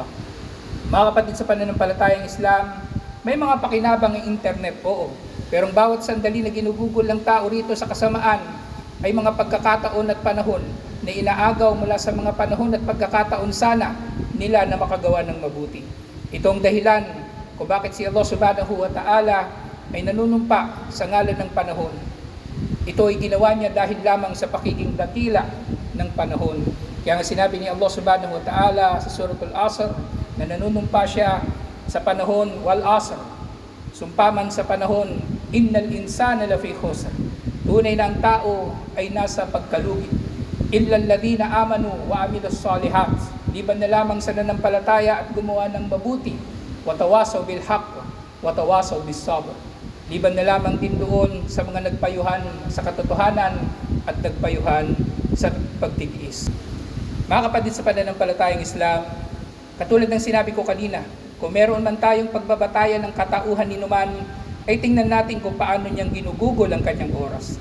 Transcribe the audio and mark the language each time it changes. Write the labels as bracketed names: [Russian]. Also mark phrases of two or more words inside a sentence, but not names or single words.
[Filipino] Mga kapatid sa pananampalatayang Islam, may mga pakinabang ng internet, oo. Pero ang bawat sandali na ginugugol ng tao rito sa kasamaan ay mga pagkakataon at panahon na inaagaw mula sa mga panahon at pagkakataon sana nila na makagawa ng mabuti. Itong dahilan kung bakit si [Arabic] الله سبحانه وتعالى [Filipino] ay nanunumpa sa ngalan ng panahon. Ito ay ginawa niya dahil lamang sa pakiging dakila ng panahon. Kaya nga sinabi ni [Arabic] الله سبحانه وتعالى [Filipino] sa Suratul Asr na nanunumpa siya sa panahon [Arabic] والعصر. [Filipino] Sumpaman sa panahon, [Arabic] إن الإنسان لفي خسر. [Filipino] Tunay na ang tao ay nasa pagkalugi. [Arabic] إلا الذين آمنوا وعملوا الصالحات. [Filipino] Liban na lamang sa nanampalataya at gumawa ng mabuti. [Arabic] وتواصوا بالحق، وتواصوا بالصبر. [Filipino] Liban na lamang din doon sa mga nagpayuhan sa katotohanan at nagpayuhan sa pagtitiis. Mga kapatid sa pananampalatayang Islam, katulad ng sinabi ko kanina, kung meron man tayong pagbabatayan ng katauhan ni Numan, ay tingnan natin kung paano niyang ginugugol ang kanyang oras.